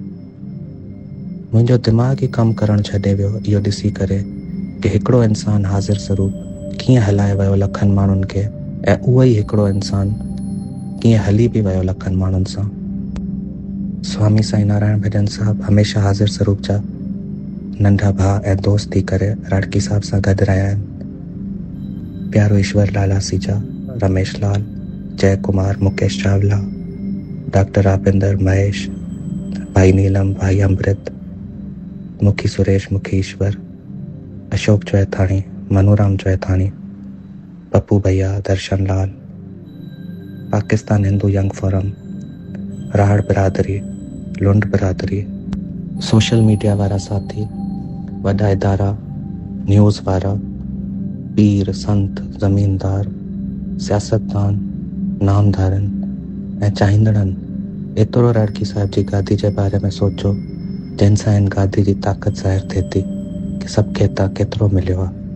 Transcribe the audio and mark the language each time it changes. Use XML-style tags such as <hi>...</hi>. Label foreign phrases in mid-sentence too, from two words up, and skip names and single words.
<sd>मुंहिंजो दिमाग़ ई कमु करणु छॾे वियो इहो ॾिसी करे कि हिकिड़ो इंसानु हाज़िर स्वरूप कीअं हलाए वियो लखनि माण्हुनि खे ऐं उहो ई हिकिड़ो इंसानु कीअं हली बि वियो लखनि माण्हुनि सां। स्वामी साईं नारायण भॼन साहब हमेशह हाज़िर स्वरूप जा नंढा भाउ ऐं दोस्त थी करे राड़की साहब सां गॾु रहिया आहिनि। प्यारो ईश्वर लाल आसीजा, रमेश लाल, जय कुमार, मुकेश चावला, डॉक्टर आबिंदर, महेश, भाई नीलम, भाई अमृत, मुखी सुरेश, मुखी ईश्वर, अशोक चौथाणी, मनूराम चौथाणी, पप्पू भैया, दर्शन लाल, पाकिस्तान हिंदू यंग फोरम, राहड़ बिरादरी, लुंड बिरादरी,</sd> <en>social media</en> <sd>वारा साथी, वॾा इदारा, न्यूज़ वारा, पीर, संत, ज़मीनदार, सियासतदान, नामधारनि ऐं चाहींदड़नि एतिरो राड़की साहिब जी गादी जे बारे में सोचो जंहिंसां हिन गादी जी ताक़त ज़ाहिर थिए थी कि सभु खे हितां केतिरो मिलियो आहे।</sd>